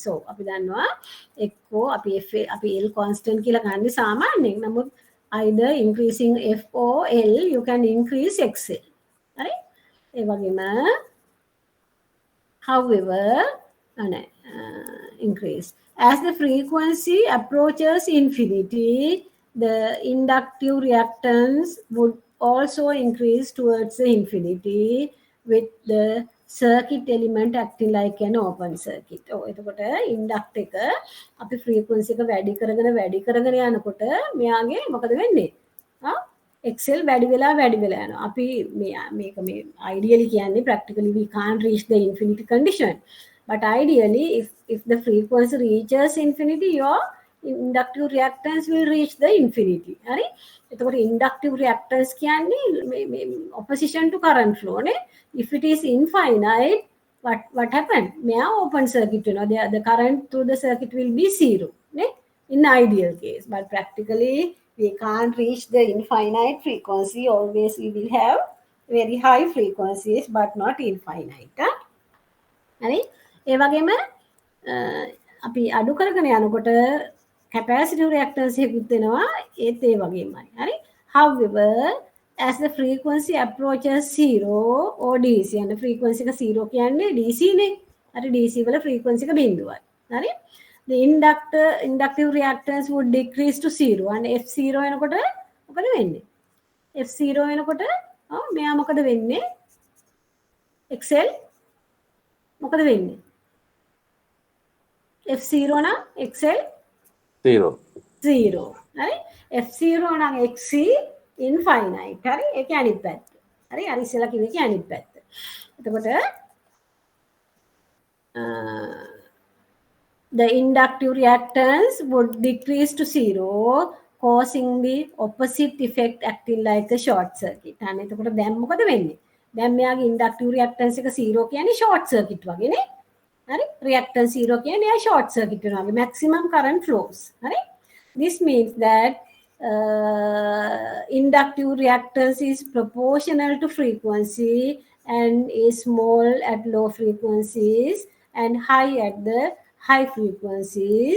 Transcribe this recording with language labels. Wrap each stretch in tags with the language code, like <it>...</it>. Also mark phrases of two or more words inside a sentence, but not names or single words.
<si>So අපි දන්නවා එක්කෝ අපි L constant කියලා ගන්න සාමාන්‍යයෙන්.</si> <en>නමුත් either increasing F or L, you can increase XL.</en> <si>හරි? ඒ වගේම</si> <en>however increase. As the frequency approaches infinity, the inductive reactance would also increase towards the infinity with the circuit element acting like an open circuit.</en> <si>එතකොට inductor එක අපි frequency එක වැඩි කරගෙන යනකොට මෙයාගේ මොකද වෙන්නේ? Excel වැඩි වෙලා යනවා. අපි මේක මේ ideally කියන්නේ</si> <en>practically we can't reach the infinity condition. But ideally if the frequency reaches infinity, your inductive reactance will reach the infinity.</en> <si>හරි? එතකොට</si> <en>inductive reactance</en> <si>කියන්නේ මේ</si> <en>opposition to current flow</en> <si>නේ.</si> <en>If it is infinite, what happened?</en> <si>මෙයා</si> <en>open circuit</en> <si>වෙනවා.</si> <en>The current through the circuit will be zero නේ. In ideal case, but practically we can't reach the infinite frequency. Always we will have very high frequencies but not infinite.</en> <si>හරි? ඒ වගේම අපි අඩු කරගෙන යනකොට</si> <en>capacitive reactance</en> <si>එකකුත් වෙනවා ඒත් ඒ වගේමයි. හරි?</si> <en>However, as the frequency approaches zero or DC, and the frequency</en> <si>එක zero කියන්නේ DC නේ. හරි? DC වල frequency එක බිඳුවයි. හරි?</si> <en>The inductive reactance would decrease to zero, and F0</en> <si>වෙනකොට මොකද වෙන්නේ? F0 වෙනකොට මෙයා මොකද වෙන්නේ? XL මොකද වෙන්නේ? F0 නම් XL 0. හරි? F0 නම් XC infinite. හරි? ඒක අනිත් පැත්ත. හරි? අර ඉස්සෙල්ලා කිව්වේ ඒක අනිත් පැත්ත.</si> <en>එතකොට the inductive reactance would decrease to zero, causing the opposite effect acting like a short circuit.</en> <si>අනේ එතකොට දැන් මොකද වෙන්නේ? දැන් මෙයාගේ</si> <en>inductive reactance</en> <si>එක 0 කියන්නේ</si> <en>short circuit</en> <si>වගේ නේ. හරි? reactance 0 කියන්නේ එයා</si> <en>short circuit</en> <si>වෙනවා.</si> <en>maximum current flows. හරි? This means that inductive reactance is proportional to frequency and is small at low frequencies and high at the high frequencies.</en>